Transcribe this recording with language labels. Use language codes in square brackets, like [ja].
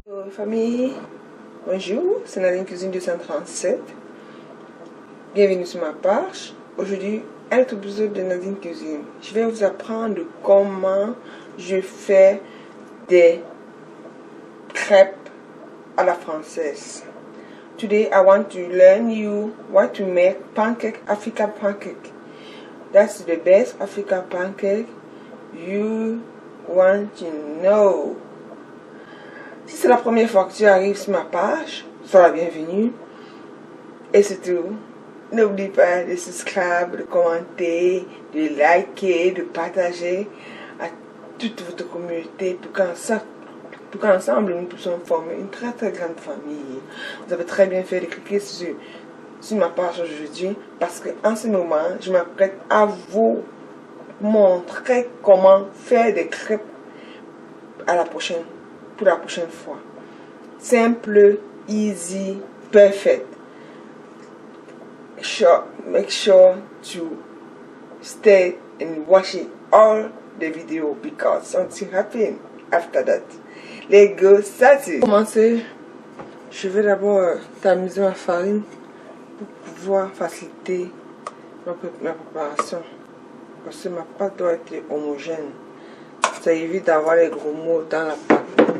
[fr] Famille, bonjour, c'est Nadine Cuisine 237. Bienvenue sur ma page. Aujourd'hui, un autre épisode de Nadine Cuisine. Je vais vous apprendre comment je fais des crêpes à la française. [en] Today, I want to learn you what to make pancake, African pancake. That's the best African pancake you want to know. [fr] Si c'est la première fois que tu arrives sur ma page, sois la bienvenue. Et surtout, n'oublie pas de subscribe, de commenter, de liker, de partager à toute votre communauté pour qu'ensemble nous puissions former une très très grande famille. Vous avez très bien fait de cliquer sur ma page aujourd'hui parce qu'en ce moment, je m'apprête à vous montrer comment faire des crêpes pour la prochaine fois. [en] Simple, easy, perfect. Make sure to stay and watch all the video because something happen after that. Let's go start it. [fr] Pour commencer, je vais d'abord tamiser ma farine pour pouvoir faciliter ma préparation. Parce que ma pâte doit être homogène. Ça évite d'avoir les gros mots dans la pâte.